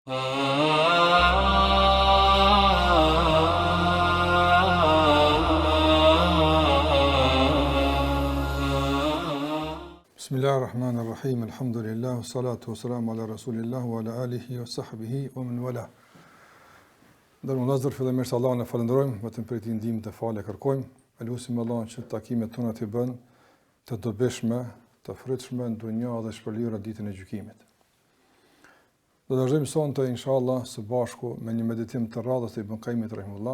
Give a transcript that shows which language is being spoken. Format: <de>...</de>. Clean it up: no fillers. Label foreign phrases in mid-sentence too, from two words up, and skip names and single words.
<ar>بسم الله الرحمن الرحيم. الحمد لله، الصلاة والسلام على رسول الله وعلى آله وصحبه ومن والاه.</ar> <sq>Ndërmë Lazar, fillimisht Allahun e falenderojmë, vetëm për ti ndihmë të falë kërkojmë. Elusim Allahun që takimet tona të bën të dobishme, të frytshme në dunjë dhe shpërlyera ditën e gjykimit. Do të vazhdojmë sonte inshallah së bashku me një meditim të radhës të Ibn Qayyimit rahimahullah.</sq>